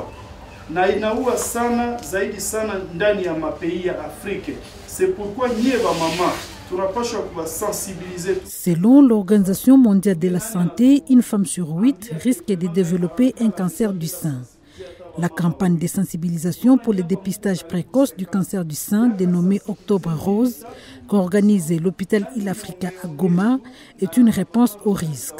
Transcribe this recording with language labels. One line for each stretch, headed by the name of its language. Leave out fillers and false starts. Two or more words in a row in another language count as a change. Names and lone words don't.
Swahili: na inaua sana zaidi sana ndani ya mapei ya Afrika.
French: C'est pourquoi
Swahili: nyie ba mama tunapaswa kuwasensibiliser.
French: Selon l'Organisation mondiale de la santé, une femme sur 8 risque de développer un cancer du sein. La campagne de sensibilisation pour le dépistage précoce du cancer du sein, dénommée Octobre Rose, qu'organise l'hôpital Il Africa à Goma, est une réponse au risque.